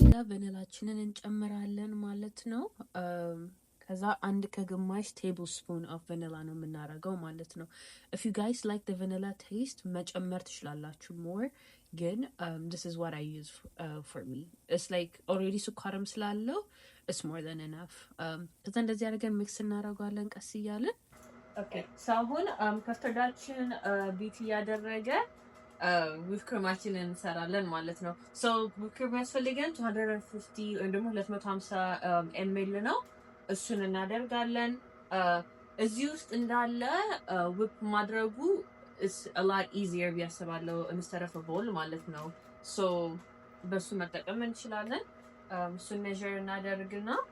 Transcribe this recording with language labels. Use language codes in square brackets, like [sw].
[am] ቫኒላችንን እንጨምራለን ማለት ነው. ከዛ አንድ ከግማሽ ቴብል ስፑን ኦፍ ቫኒላ ነው የምናረገው ማለት ነው. [en] if you guys like the vanilla taste መጨመር ትችላላችሁ more ግን this is what I use for me. it's like already ስኳርም ስላለው it's more than enough. [am] ከዛ እንደዚህ አድርገን ሚክስ እናደርገዋለን ቀስ እያለን። ኦኬ ሶ አሁን ከስተርዳችን ቢት እያደረገ ዊፕ ክሪማችንን እንሰራለን ማለት ነው። ሶ ዊፕ ክሪም ያስፈልገን 250 ወይም ደግሞ 250 ኤምኤል ነው። እሱን እናደርጋለን። እዚህ ውስጥ እንዳለ ዊፕ ማድረጉ is a lot easier ቢያስባለው instead of a bowl ማለት ነው። ሶ በሱ መጠቀም እንችላለን። እሱን ሜዥር እናደርግና